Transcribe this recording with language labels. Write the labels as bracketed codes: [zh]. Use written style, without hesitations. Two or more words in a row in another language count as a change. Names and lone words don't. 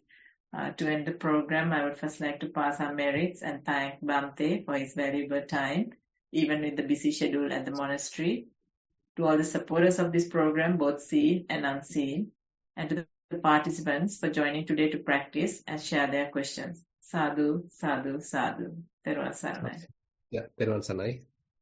[en] To end the program, I would first like to pass our merits and thank Bhante for his valuable time, even with the busy schedule at the monastery. To all the supporters of this program, both seen and unseen, and to the participants for joining today to practice and share their questions. [pi] Sadhu, sadhu, sadhu. [si] තෙරෝ සරණයි. Yeah, තෙරෝ සරණයි.